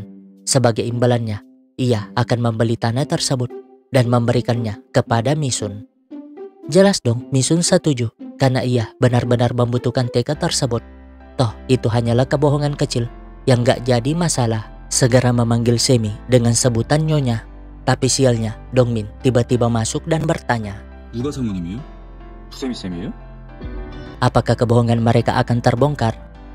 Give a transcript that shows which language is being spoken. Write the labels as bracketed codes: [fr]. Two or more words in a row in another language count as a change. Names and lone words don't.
[id] Sebagai imbalannya, ia akan membeli tanah tersebut dan memberikannya kepada Misun. Jelas dong, Misun setuju karena ia benar-benar membutuhkan TK tersebut. Toh, itu hanyalah kebohongan kecil yang gak jadi masalah. Segera memanggil Semi dengan sebutan Nyonya. Tapi sialnya, Dongmin tiba-tiba masuk dan bertanya, [ko] 누가 사모님이에요? 쌤이에요? [id] apakah kebohongan mereka akan terbongkar